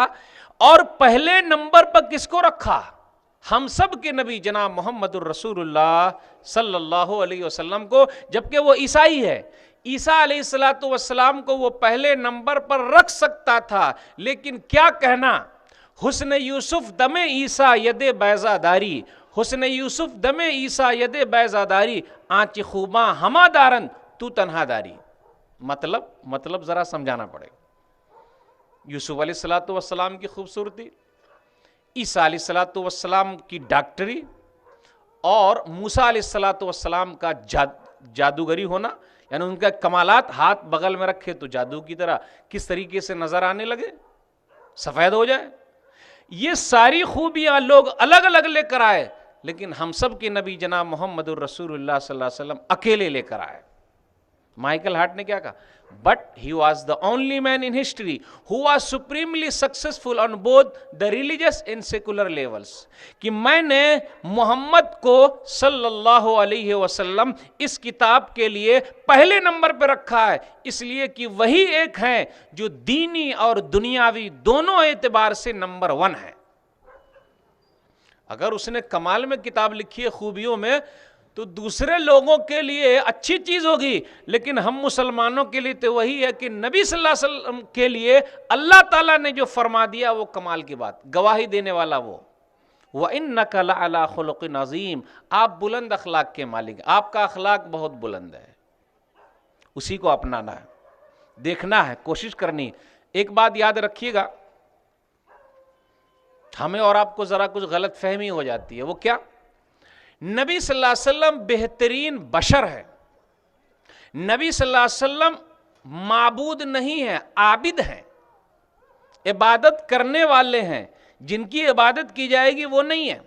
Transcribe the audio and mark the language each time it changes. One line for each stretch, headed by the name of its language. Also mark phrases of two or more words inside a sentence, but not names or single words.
Urdu: اور پہلے نمبر پر کس کو رکھا؟ ہم سب کے نبی جناب محمد الرسول اللہ
Arabic: صلی اللہ علیہ وسلم
Urdu: کو، جبکہ وہ عیسائی ہے۔ عیسیٰ
Arabic: علیہ السلام
Urdu: کو وہ پہلے نمبر پر رکھ سکتا تھا، لیکن کیا کہنا،
Persian: حسن یوسف دم عیسیٰ ید بیضا داری، حسن یوسف دم عیسیٰ ید بیضا داری، آنچ خوباں ہما دارن تو تنہا داری۔
Urdu: مطلب ذرا سمجھانا پڑے گا۔ یوسف
Arabic: علیہ السلام
Urdu: کی خوبصورتی، عیسیٰ
Arabic: علیہ السلام
Urdu: کی ڈاکٹری، اور موسیٰ
Arabic: علیہ السلام
Urdu: کا جادوگری ہونا، یعنی ان کا کمالات، ہاتھ بغل میں رکھے تو جادو کی طرح کس طریقے سے نظر آنے لگے، سفید ہو جائے، یہ ساری خوبیاں لوگ الگ الگ لے کر آئے، لیکن ہم سب کے نبی جناب محمد الرسول اللہ
Arabic: صلی اللہ علیہ وسلم
Urdu: اکیلے لے کر آئے۔ مائیکل ہارٹ نے کیا کہا؟
English: But he was the only man in history who was supremely successful on both the religious and secular levels.
Urdu: کہ میں نے محمد کو
Arabic: صلی اللہ علیہ وسلم
Urdu: اس کتاب کے لیے پہلے نمبر پہ رکھا ہے، اس لیے کہ وہی ایک ہیں جو دینی اور دنیاوی دونوں اعتبار سے نمبر 1 ہے۔ اگر اس نے کمال میں کتاب لکھی ہے، خوبیوں میں، تو دوسرے لوگوں کے لیے اچھی چیز ہوگی، لیکن ہم مسلمانوں کے لیے تو وہی ہے کہ نبی
Arabic: صلی اللہ علیہ وسلم
Urdu: کے لیے اللہ تعالیٰ نے جو فرما دیا وہ کمال کی بات، گواہی دینے والا وہ۔
Arabic: وَإِنَّكَ لَعَلَىٰ خُلُقٍ عَظِيمٍ،
Urdu: آپ بلند اخلاق کے مالک، آپ کا اخلاق بہت بلند ہے، اسی کو اپنانا ہے، دیکھنا ہے، کوشش کرنی۔ ایک بات یاد رکھیے گا، ہمیں اور آپ کو ذرا کچھ غلط فہمی ہو جاتی ہے، وہ کیا؟ نبی
Arabic: صلی اللہ علیہ وسلم
Urdu: بہترین بشر ہے، نبی
Arabic: صلی اللہ علیہ وسلم
Urdu: معبود نہیں ہیں، عابد ہیں، عبادت کرنے والے ہیں، جن کی عبادت کی جائے گی وہ نہیں ہے۔